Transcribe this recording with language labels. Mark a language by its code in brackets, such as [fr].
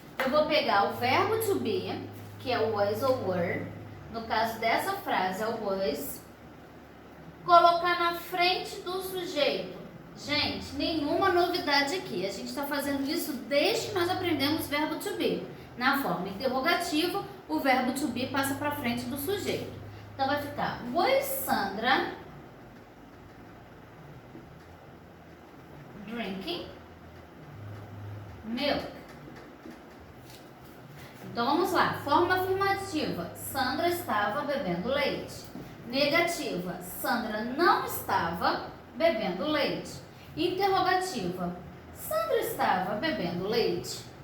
[pt] Eu vou pegar o verbo to be, que é o was ou were. No caso dessa frase é o was. Colocar na frente do sujeito. Gente, nenhuma novidade aqui. A gente está fazendo isso desde que nós aprendemos o verbo to be. Na forma interrogativa, o verbo to be passa para frente do sujeito. Então vai ficar [en] was Sandra drinking milk. [pt] Então vamos lá. Forma afirmativa. Sandra estava bebendo leite. Negativa. Sandra não estava bebendo leite. Interrogativa. Sandra estava bebendo leite?